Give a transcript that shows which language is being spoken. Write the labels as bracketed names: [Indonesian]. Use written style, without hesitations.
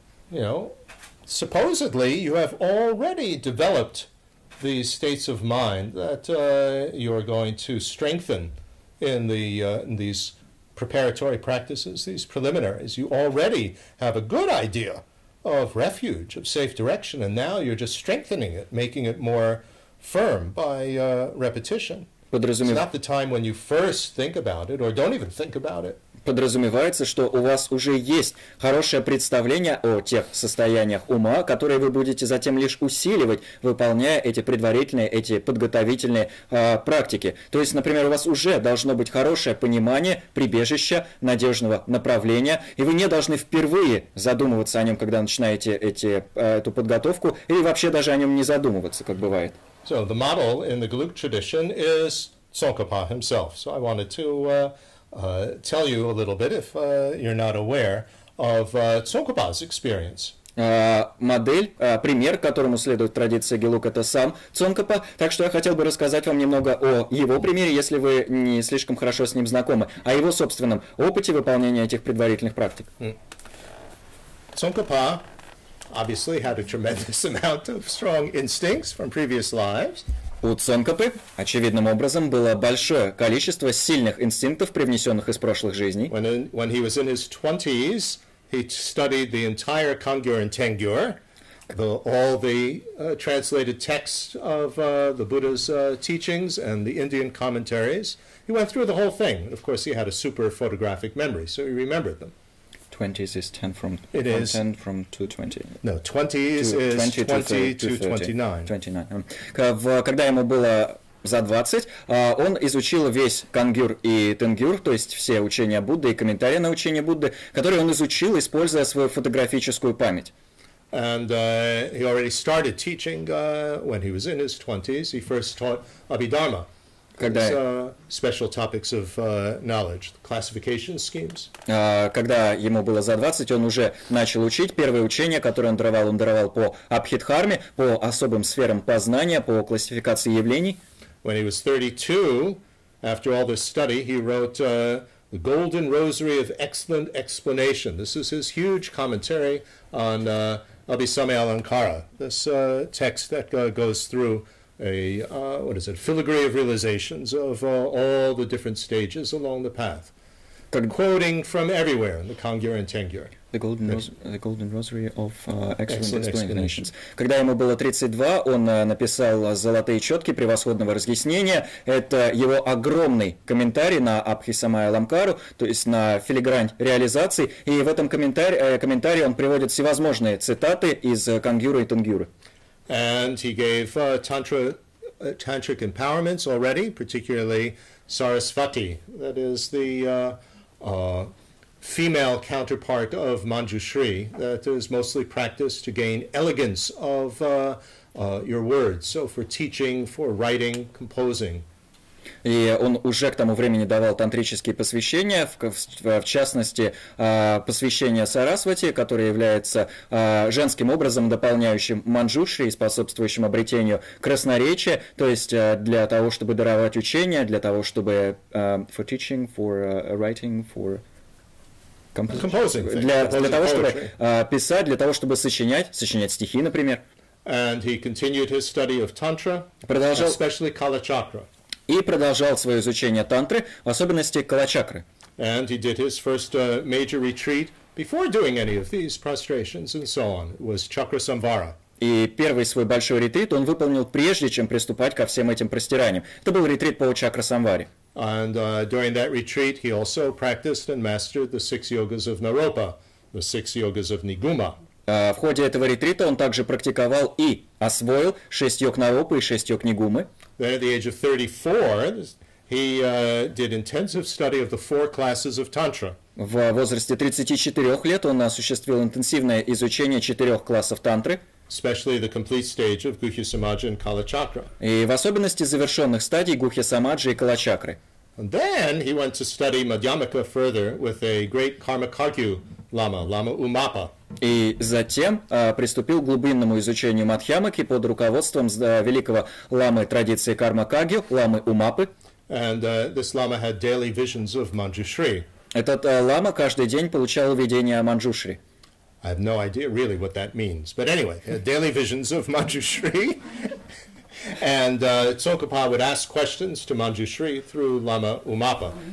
[English] You know, supposedly you have already developed these states of mind that you're going to strengthen in these preparatory practices, these preliminaries. You already have a good idea of refuge, of safe direction, and now you're just strengthening it, making it more firm by repetition. It's not the time when you first think about it or don't even think about it. [Russian] Подразумевается, что у вас уже есть хорошее представление о тех состояниях ума, которые вы будете затем лишь усиливать, выполняя эти предварительные, эти подготовительные практики. То есть, например, у вас уже должно быть хорошее понимание прибежища, надежного направления, и вы не должны впервые задумываться о нем, когда начинаете эту подготовку, или вообще даже о нем не задумываться, как бывает. [English] So the model in the Gelug tradition is Tsongkhapa himself. So I wanted to tell you a little bit, if you're not aware, of Tsongkhapa's experience. [Russian] Модель, пример, которому следует традиция Гелуг, это сам Цонкапа. Так что я хотел бы рассказать вам немного о его примере, если вы не слишком хорошо с ним знакомы, о его собственном опыте выполнения этих предварительных практик. [English] Tsongkhapa obviously had a tremendous amount of strong instincts from previous lives. [Russian] У Цонкапы, очевидным образом, было большое количество сильных инстинктов, привнесенных из прошлых жизней. [English] When he was in his 20s, he studied the entire Kangyur and Tengyur, all the translated texts of the Buddha's teachings and the Indian commentaries. He went through the whole thing. And of course, he had a super photographic memory, so he remembered them. 20s is 10 from 10 from 220. No, 20s is 20 to 29. 29. [Russian] Когда ему было за 20, он изучил весь Кангюр и Тенгюр, то есть все учения Будды и комментарии на учение Будды, которые он изучил, используя свою фотографическую память. [English] And he already started teaching when he was in his 20s. He first taught Abhidharma. Special topics of knowledge, classification schemes. [Russian] Когда ему было за 20, он уже начал учить первые учения, которые он даровал по Абхидхарме, по особым сферам познания, по классификации явлений. [English] When he was 32, after all this study, he wrote The Golden Rosary of Excellent Explanation. This is his huge commentary on Abhisamaya Alankara, this text that goes through filigree of realizations of all the different stages along the path, quoting from everywhere in the Kangyur and Tengyur. The Golden Rosary of Excellent Explanations. [Russian] Когда ему было 32, он написал «Золотые четки превосходного разъяснения». Это его огромный комментарий на Абхисамая Ламкару, то есть на филигрань реализации. И в этом комментарии он приводит всевозможные цитаты из Кангюра и Тенгюра. [English] And he gave tantric empowerments already, particularly Sarasvati, that is the female counterpart of Manjushri, that is mostly practiced to gain elegance of your words, so for teaching, for writing, composing. [Russian] И он уже к тому времени давал тантрические посвящения, в частности, посвящение Сарасвати, которое является женским образом, дополняющим Манджушри и способствующим обретению красноречия, то есть для того, чтобы даровать учения, для того, чтобы [English] for teaching, for writing, for composing, [Russian] для того, чтобы писать, для того, чтобы сочинять стихи, например. [English] And he continued his study of Tantra, especially Kalachakra. [Russian] И продолжал свое изучение тантры, в особенности калачакры. [English] And he did his first major retreat before doing any of these prostrations and so on. It was Chakrasamvara. [Russian] И первый свой большой ретрит он выполнил прежде, чем приступать ко всем этим простираниям. Это был ретрит по Чакрасамваре. [English] And during that retreat he also practiced and mastered the 6 yogas of Naropa, the 6 yogas of Niguma. [Russian] В ходе этого ретрита он также практиковал и освоил 6 йог Наропы и 6 йог Нигумы. [English] Then at the age of 34, he did intensive study of the 4 classes of Tantra. [Russian] В возрасте 34 лет он осуществил интенсивное изучение 4 классов тантры. [English] especially the complete stage of Guhya Samaja and Kala Chakra. [Russian] И в особенности завершенных стадий Гухья Самаджи и Калачакры. [English] And then he went to study Madhyamaka further with a great Karmakagyu Lama, Lama Umapa. [Russian] И затем приступил к глубинному изучению Мадхьямаки под руководством великого ламы традиции Карма-Кагью, ламы Умапы. [English] And this Lama had daily visions of Manjushri. [Russian] Этот лама каждый день получал видение о Манджушри. [English] I have no idea really what that means. But anyway, daily visions of Manjushri. And Tsongkhapa would ask questions to Manjushri through Lama Umapa.